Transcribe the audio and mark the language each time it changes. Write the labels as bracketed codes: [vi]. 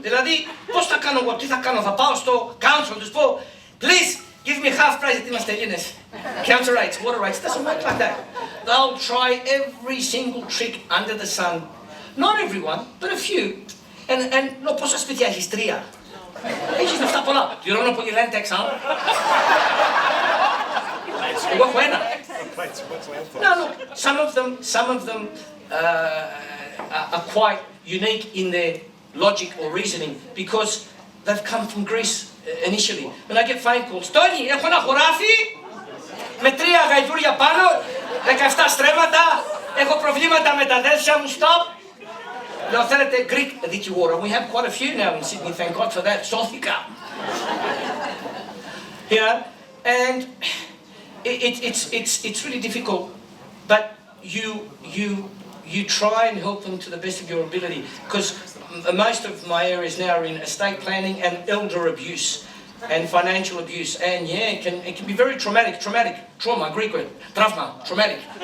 [el] Δηλαδή, πώς θα κάνω εγώ, τι θα κάνω, θα πάω στο council, τους πω, [en] please, give me half price, [el] γιατί είμαστε Έλληνες. [en] Counter rates, water rates, doesn't work like that. They'll try every single trick under the sun. Not everyone, but a few. And no, [el] πόσα σπίτια έχεις? 3. Έχεις λεφτά πολλά. Πληρώνω πολύ rent tax, εγώ έχω ένα. [en] No, look, some of them are quite unique in their logic or reasoning because they've come from Greece initially. When I get phone calls, Tony, [el] έχω ένα χωράφι με 3 γαϊδούρια πάνω, 17 στρέμματα, έχω προβλήματα με τα αδέρφια μου, [en] stop. [el] Λέω, θέλετε Greek δικηγόρο. [en] We have quite a few now in Sydney, thank God for that. [el] Σώθηκα. [en] Yeah, and it's really difficult, but you try and help them to the best of your ability, because most of my areas now are in estate planning and elder abuse and financial abuse, and yeah, it can be very traumatic, trauma, Greek word, trauma, traumatic.